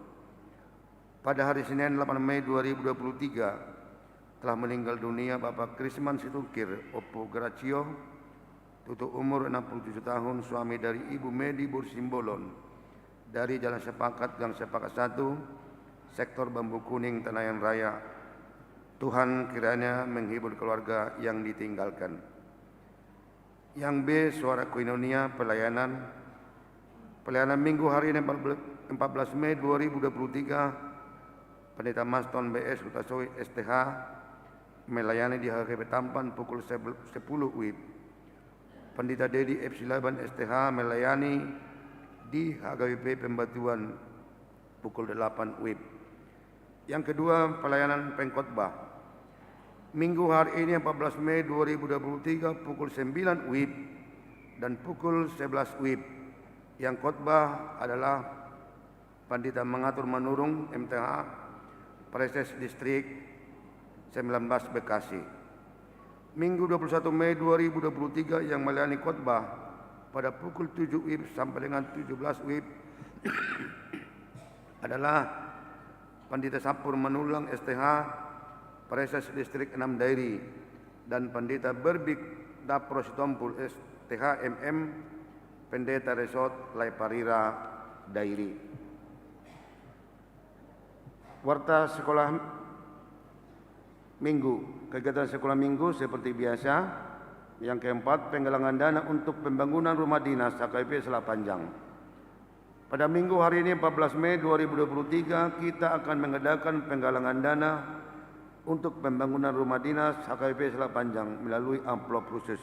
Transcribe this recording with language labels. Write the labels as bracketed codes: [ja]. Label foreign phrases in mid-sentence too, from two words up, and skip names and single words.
[id] Pada hari Senin 8 Mei 2023 telah meninggal dunia Bapak Krisman Situkir Opo Gracio, tutup umur 67 tahun, suami dari Ibu Medi Bursimbolon dari Jalan Sepakat Gang Sepakat 1 Sektor Bambu Kuning Tenayan Raya. Tuhan kiranya menghibur keluarga yang ditinggalkan. Yang B, suara koinonia pelayanan minggu hari ini 14 Mei 2023, Pendeta Maston BS Hutasoi STH melayani di HKBP Tampan pukul 10 WIB. Pendeta Dedi F. Silaban STH melayani di HKBP Pembatuan pukul 8 WIB. Yang kedua, pelayanan pengkhotbah. Minggu hari ini 14 Mei 2023 pukul 9 WIB dan pukul 11 WIB. Yang khotbah adalah Pendeta Mengatur Manurung MTH Preses Distrik 19 Bekasi. Minggu 21 Mei 2023 yang melayani khotbah pada pukul 7 WIB sampai dengan 17 WIB adalah Pendeta Sapur Manulang STH Preses Distrik 6 Dairi dan Pendeta Berbik Dapro Sitompul STH MM Pendeta Resort Laiparira Dairi. Warta sekolah minggu. Kegiatan sekolah minggu seperti biasa. Yang keempat, penggalangan dana untuk pembangunan rumah dinas HKBP Selat Panjang. Pada minggu hari ini 14 Mei 2023 kita akan mengadakan penggalangan dana untuk pembangunan rumah dinas HKBP Selat Panjang melalui amplop khusus.